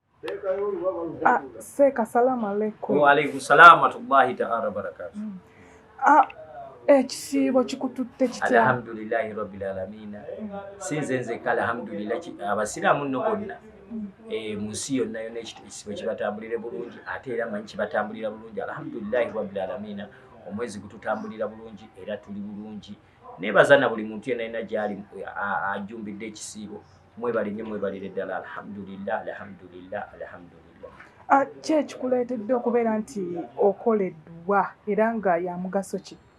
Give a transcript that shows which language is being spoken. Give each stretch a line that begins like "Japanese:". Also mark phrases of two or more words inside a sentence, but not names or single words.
Arabic: Seka سلام عليكم. وعليكم السلام ورحمة الله تعالى بركاته.
Ganda: Ekisiibo kikututte kitya?
Arabic: الحمد لله رب العالمين.
Ganda: Sinze nze kala alhamdulillah abasiraamu nno bonna mu nsi yonna yonna ekisiibo kibatambulire bulungi ate era manyi kibatambulira bulungi
Arabic: الحمد لله رب العالمين.
Ganda: Omwezi gututambulira bulungi era tuli bulungi. Nebaza na buli muntu yenna gyali ajumbidde ekisiibo. Mwebale nnyo mwebalire ddala
Arabic: الحمد لله الحمد لله الحمد لله.
Ganda: Ki ekikuleetedde okubeera nti okola edduwa era nga ya mugaso ki?